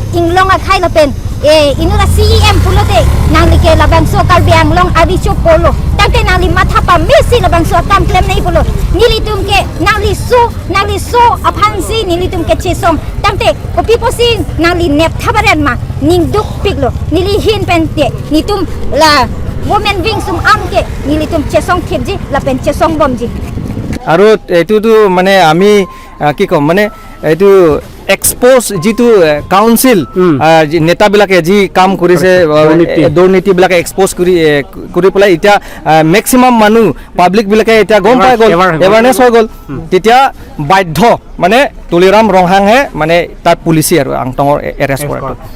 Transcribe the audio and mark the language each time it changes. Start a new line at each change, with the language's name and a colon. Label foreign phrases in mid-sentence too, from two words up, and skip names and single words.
Karbi: inglong akai lapen inula CEM pulote nangli ke labangso kalbiang long abicho polo tangke nangli matha pa mesi labangso kam klem nei polo nilitum ke nangli so aphansi nilitum ke chesong tangte kopi posi nangli nep thabaren ma ningduk piglo nili hin pente nitum la
English: women wing
Karbi: sum amke nilitum chesong thebji lapen chesong bomji
Assamese: আৰু এইটোতো মানে আমি কি ক'ম মানে এইটো এক্সপ'জ যিটো কাউন্সিল নেতাবিলাকে যি কাম কৰিছে দুৰ্নীতিবিলাকে এক্সপ'জ কৰি পেলাই এতিয়া মেক্সিমাম মানুহ পাব্লিকবিলাকে এতিয়া গম পাই গ'ল এৱাৰনেছ হৈ গ'ল তেতিয়া বাধ্য মানে তুলিৰাম ৰংহাংহে মানে তাৰ পুলিচি আৰু আংটঙৰ এৰেষ্ট কৰাটো